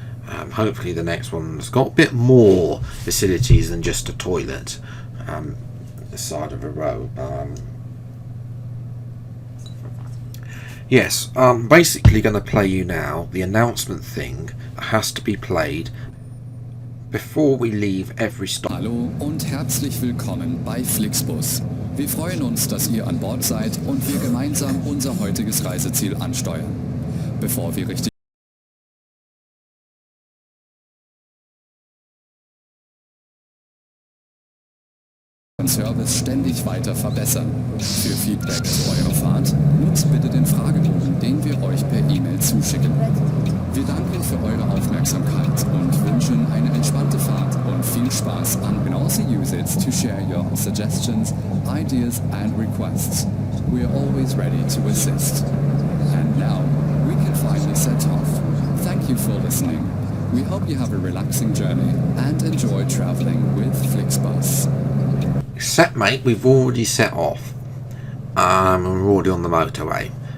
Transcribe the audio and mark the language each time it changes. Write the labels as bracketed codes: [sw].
[en] Hopefully the next one's got a bit more facilities than just a toilet. The side of a road. Yes, I'm basically going to play you now the announcement thing that has to be played before we leave every stop. [de] Hallo und herzlich willkommen bei Flixbus. Wir freuen uns, dass ihr an Bord seid und wir gemeinsam unser heutiges Reiseziel ansteuern. Bevor wir richtig Service ständig weiter verbessern. Für Feedback zu eurer Fahrt nutzt bitte den Fragebogen, den wir euch per E-Mail zuschicken. Wir danken für eure Aufmerksamkeit und wünschen eine entspannte Fahrt und viel Spaß [en] and can also use it to share your suggestions, ideas and requests. We are always ready to assist. And now we can finally set off. Thank you for listening. We hope you have a relaxing journey and enjoy traveling with Flixbus. Set, mate, we've already set off. We're already on the motorway.